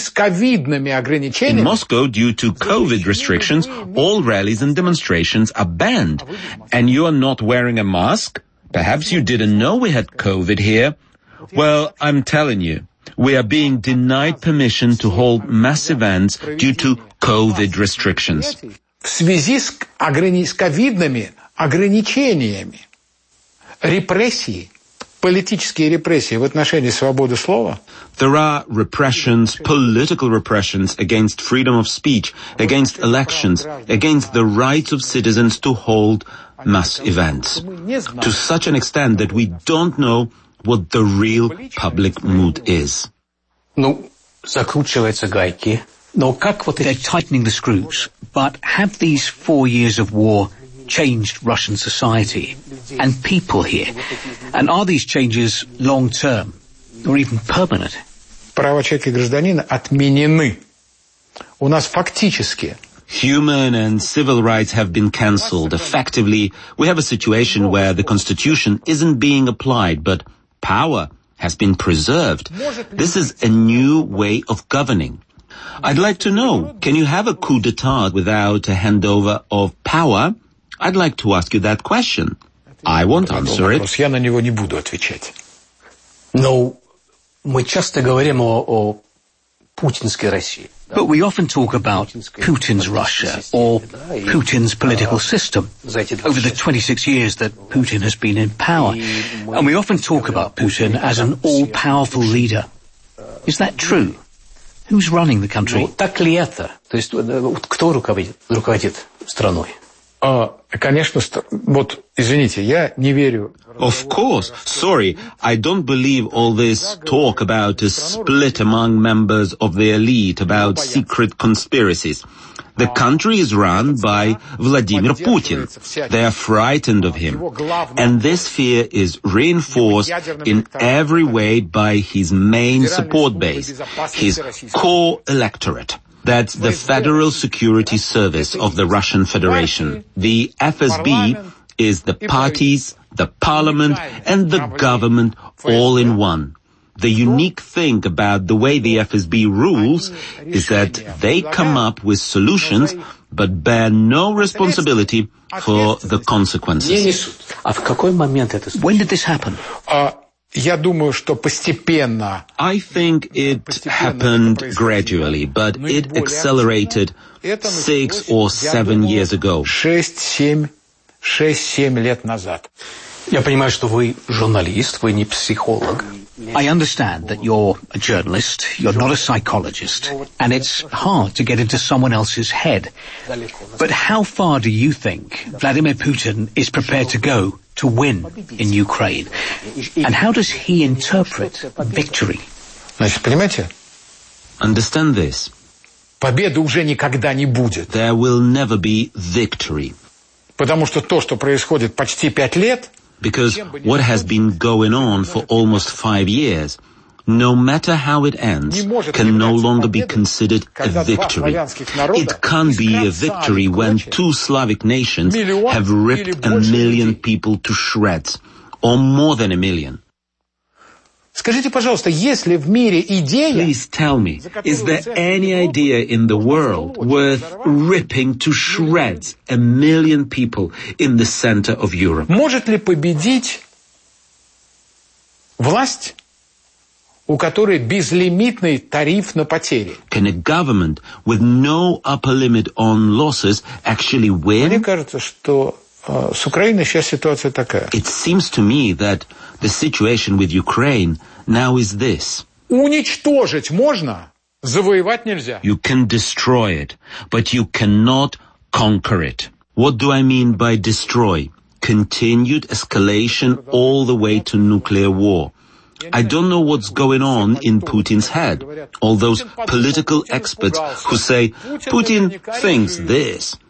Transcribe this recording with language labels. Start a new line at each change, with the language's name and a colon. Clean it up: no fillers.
English: In Moscow, due to COVID restrictions, all rallies and demonstrations are banned. And you are not wearing a mask? Perhaps you didn't know we had COVID here. Well, I'm telling you, We are being denied permission to hold mass events due to COVID restrictions.
Russian: В связи с ковидными ограничениями, репрессии, политические репрессии в отношении свободы слова.
English: There are repressions, political repressions against freedom of speech, against elections, against the rights of citizens to hold mass events. To such an extent that we don't know what the real public mood is.
Russian: Ну, закручиваются гайки. Но как вот...
English: They're tightening the screws. But have these 4 years of war changed Russian society and people here? And are these changes long-term or even permanent?
Russian: Права человека и гражданина отменены. У нас фактически...
English: Human and civil rights have been cancelled. Effectively, we have a situation where the Constitution isn't being applied, but power has been preserved. This is a new way of governing. I'd like to know, can you have a coup d'etat without a handover of power? I'd like to ask you that question. I won't answer it.
Russian: Я на него не буду отвечать. Но мы часто говорим о путинской России.
English: But we often talk about Putin's Russia or Putin's political system over the 26 years that Putin has been in power. And we often talk about Putin as an all-powerful leader. Is that true? Who's running the country?
Russian: Так ли это? То есть кто руководит страной? Конечно, вот, извините, я не верю.
English: Of course, sorry, I don't believe all this talk about a split among members of the elite, about secret conspiracies. The country is run by Vladimir Putin. They are frightened of him. And this fear is reinforced in every way by his main support base, his core electorate. That's the Federal Security Service of the Russian Federation. The FSB is the parties, the parliament, and the government all in one. The unique thing about the way the FSB rules is that they come up with solutions but bear no responsibility for the consequences. When did this happen?
Russian: Я думаю, что постепенно.
English: I think it happened gradually, but it accelerated 6 or 7 years ago.
Russian: 6-7 лет назад. Я понимаю, что вы журналист, вы не психолог.
English: I understand that you're a journalist, you're not a psychologist, and it's hard to get into someone else's head. But how far do you think Vladimir Putin is prepared to go to win in Ukraine? And how does he interpret victory?
Russian: Значит, понимаете?
English: Understand this.
Russian: Победы уже никогда не будет.
English: There will never be victory.
Russian: Потому что то, что происходит почти 5 лет,
English: because what has been going on for almost 5 years, no matter how it ends, can no longer be considered a victory. It can't be a victory when two Slavic nations have ripped a million people to shreds, or more than a million.
Russian: Скажите, пожалуйста, есть ли в мире идея?
English: Please tell me, is there any idea in the world worth ripping to shreds a million people in the center of Europe?
Russian: Может ли победить власть, у которой безлимитный тариф на потери?
English: Can a government with no upper limit on losses actually win?
Russian: Мне кажется, что с Украиной сейчас ситуация такая.
English: It seems to me that the situation with Ukraine now is this.
Russian: Уничтожить можно, завоевать нельзя.
English: You can destroy it, but you cannot conquer it. What do I mean by destroy? Continued escalation all the way to nuclear war. I don't know what's going on in Putin's head. All those political experts who say, Putin thinks this.